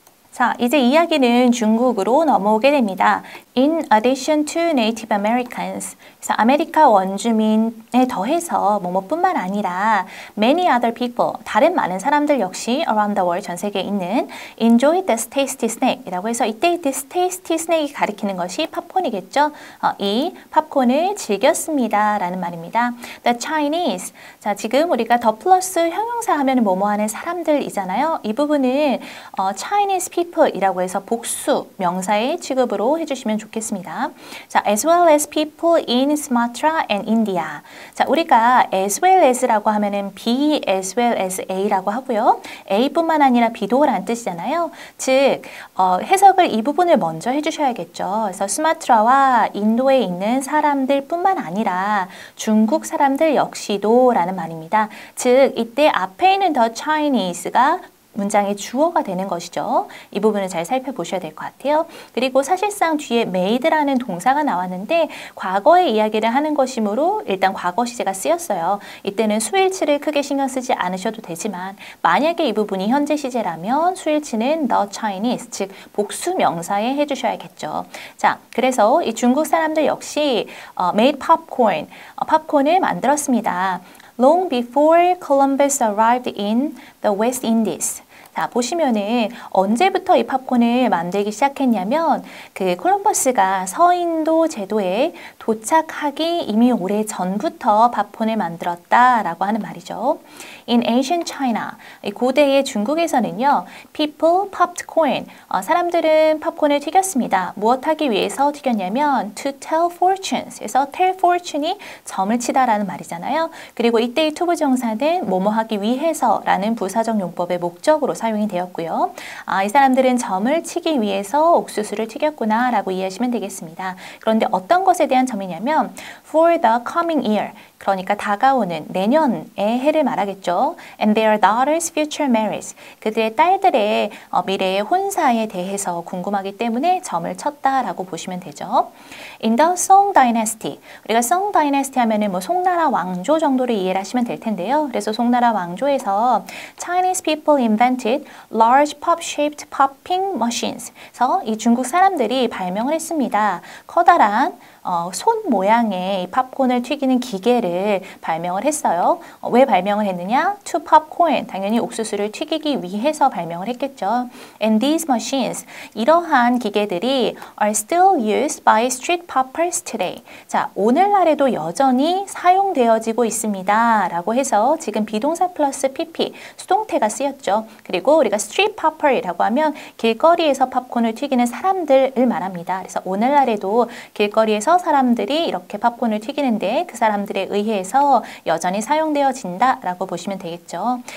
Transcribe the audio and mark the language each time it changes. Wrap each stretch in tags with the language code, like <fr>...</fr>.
<ko>자, 이제 이야기는 중국으로 넘어오게 됩니다. In addition to Native Americans, 그래서 아메리카 원주민에 더해서 뭐뭐뿐만 아니라 many other people, 다른 많은 사람들 역시 around the world, 전 세계에 있는 enjoyed this tasty snack 이라고 해서 이때 this tasty snack이 가리키는 것이 팝콘이겠죠. 이 팝콘을 즐겼습니다 라는 말입니다. The Chinese, 자, 지금 우리가 더 플러스 형용사 하면 뭐뭐 하는 사람들이잖아요. 이 부분은 Chinese people 이라고 해서 복수 명사의 취급으로 해주시면 좋겠습니다.</ko> <en>자, as well as people in Sumatra and India.</en> <ko>자, 우리가 as well as라고 하면은 B as well as A라고 하고요. A뿐만 아니라 B도라는 뜻이잖아요. 즉, 해석을 이 부분을 먼저 해주셔야겠죠. 그래서 수마트라와 인도에 있는 사람들뿐만 아니라 중국 사람들 역시도 라는 말입니다. 즉, 이때 앞에 있는 the Chinese가 문장의 주어가 되는 것이죠. 이 부분을 잘 살펴보셔야 될 것 같아요. 그리고 사실상 뒤에 made라는 동사가 나왔는데 과거의 이야기를 하는 것이므로 일단 과거 시제가 쓰였어요. 이때는 수일치를 크게 신경 쓰지 않으셔도 되지만 만약에 이 부분이 현재 시제라면 수일치는 the Chinese, 즉 복수 명사에 해주셔야겠죠. 자, 그래서 이 중국 사람들 역시 made popcorn, 팝콘을 만들었습니다.</ko> <en>Long before Columbus arrived in the West Indies.</en> <ko>자, 보시면은 언제부터 이 팝콘을 만들기 시작했냐면 그 콜럼버스가 서인도 제도에 도착하기 이미 오래 전부터 팝콘을 만들었다라고 하는 말이죠. In ancient China, 고대의 중국에서는요, people popped corn, 사람들은 팝콘을 튀겼습니다. 무엇하기 위해서 튀겼냐면 to tell fortunes, 그래서 tell fortune이 점을 치다라는 말이잖아요. 그리고 이때의 투부정사는 뭐뭐 하기 위해서라는 부사적 용법의 목적으로 부정적으로 사용이 되었고요. 이 사람들은 점을 치기 위해서 옥수수를 튀겼구나 라고 이해하시면 되겠습니다. 그런데 어떤 것에 대한 점이냐면 for the coming year, 그러니까 다가오는 내년의 해를 말하겠죠.</ko> <en>And their daughters' future marriage.</en> <ko>그들의 딸들의 미래의 혼사에 대해서 궁금하기 때문에 점을 쳤다라고 보시면 되죠.</ko> <en>In the Song Dynasty.</en> <ko>우리가 Song Dynasty 하면은 뭐 송나라 왕조 정도를 이해를 하시면 될 텐데요.</ko> <en>그래서 송나라 왕조에서 Chinese people invented large pop-shaped popping machines.</en> <ko>그래서 이 중국 사람들이 발명을 했습니다. 커다란 손 모양의 팝콘을 튀기는 기계를 발명을 했어요. 왜 발명을 했느냐? To pop corn. 당연히 옥수수를 튀기기 위해서 발명을 했겠죠.</ko> <en>And these machines, 이러한 기계들이 are still used by street poppers today.</en> <ko>자, 오늘날에도 여전히 사용되어지고 있습니다. 라고 해서 지금 비동사 플러스 PP, 수동태가 쓰였죠. 그리고 우리가 street popper이라고 하면 길거리에서 팝콘을 튀기는 사람들을 말합니다. 그래서 오늘날에도 길거리에서 사람들이 이렇게 팝콘을 튀기는데 그 사람들에 의해서 여전히 사용되어진다라고 보시면 되겠죠.</ko>